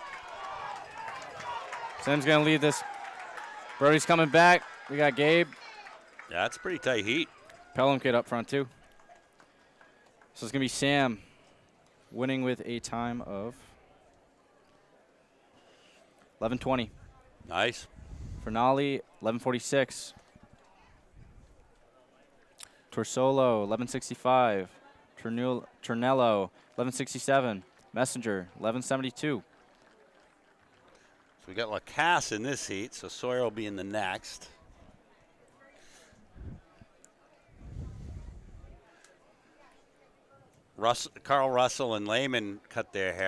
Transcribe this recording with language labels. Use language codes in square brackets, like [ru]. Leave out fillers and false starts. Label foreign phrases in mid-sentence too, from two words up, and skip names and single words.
[en] Sam's going to lead this. Brody's coming back. We got Gabe. Yeah, it's a pretty tight heat. Pelham kid up front, too. So it's going to be Sam winning with a time of 11:20. Nice. Fernali, 11:46. Torsolo, 11:65. Ternello, 11:67. Messenger, 11:72. So we got Lacasse in this heat, so Sawyer will be in the next. Carl Russell and Lehman cut their hair.